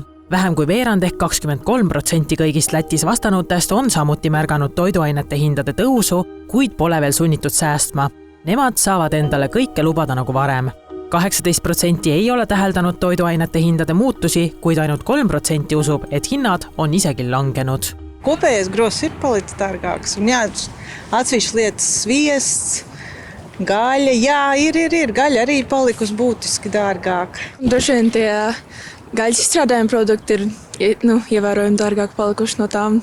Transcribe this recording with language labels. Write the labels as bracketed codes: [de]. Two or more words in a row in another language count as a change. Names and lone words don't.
[et] Vähem kui veerand ehk 23% kõigist Lätis vastanutest on samuti märganud toiduainete hindade tõusu, kuid pole veel sunnitud säästma. Nemad saavad endale kõike lubada nagu varem. 18% ei ole täheldanud toiduainete hindade muutusi, kuid ainult 3% usub, et hinnad on isegi langenud. [lv] Kopējais gross ir palicis dārgāks. Un jā, atsevišķas lietas sviests, gaļa. Jā, ir. Gaļa arī palikusi būtiski dārgāk. Droši vien tie gaļas izstrādājumi produkti ir ievērojami dārgāk palikuši no tām.